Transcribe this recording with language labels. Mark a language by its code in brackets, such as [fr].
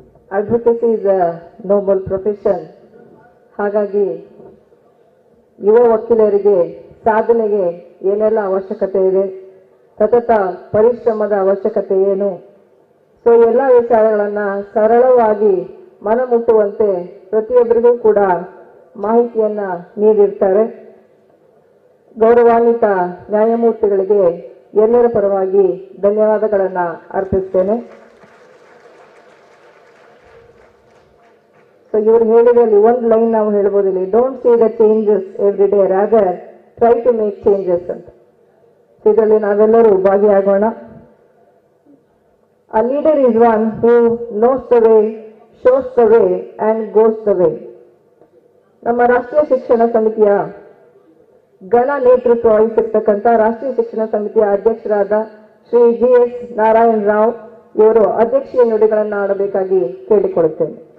[en] Advocacy is a noble profession. [kn] ಹಾಗಾಗಿ ಯುವ ವಕೀಲರಿಗೆ ಸಾಧನೆಗೆ ಏನೆಲ್ಲ ಅವಶ್ಯಕತೆ ಇದೆ, ಸತತ ಪರಿಶ್ರಮದ ಅವಶ್ಯಕತೆ ಏನು, ಸೊ ಎಲ್ಲ ವಿಚಾರಗಳನ್ನು ಸರಳವಾಗಿ ಮನಮುಟ್ಟುವಂತೆ ಪ್ರತಿಯೊಬ್ಬರಿಗೂ ಕೂಡ ಮಾಹಿತಿಯನ್ನ ನೀಡಿರ್ತಾರೆ. ಗೌರವಾನ್ವಿತ ನ್ಯಾಯಮೂರ್ತಿಗಳಿಗೆ ಎಲ್ಲರ ಪರವಾಗಿ ಧನ್ಯವಾದಗಳನ್ನು ಅರ್ಪಿಸ್ತೇನೆ. ಸೊ ಇವರು ಹೇಳಿದಲ್ಲಿ ಒಂದು ಲೈನ್ ನಾವು ಹೇಳ್ಬೋದಿಲ್ಲ, [en] don't see the changes every day, rather try to make changes [kn] ಅಂತ. ಇದರಲ್ಲಿ ನಾವೆಲ್ಲರೂ ಭಾಗಿಯಾಗೋಣ. [en] A leader is one who knows the way, shows the way and goes the way. [kn] ನಮ್ಮ ರಾಷ್ಟ್ರೀಯ ಶಿಕ್ಷಣ ಸಮಿತಿಯ ಘನ ನೇತೃತ್ವ ವಹಿಸಿರ್ತಕ್ಕಂಥ ರಾಷ್ಟ್ರೀಯ ಶಿಕ್ಷಣ ಸಮಿತಿಯ ಅಧ್ಯಕ್ಷರಾದ ಶ್ರೀ GS ನಾರಾಯಣ ರಾವ್ ಇವರು ಅಧ್ಯಕ್ಷೀಯ ನುಡಿಗಳನ್ನು ಆಡಬೇಕಾಗಿ ಕೇಳಿಕೊಳ್ಳುತ್ತೇನೆ.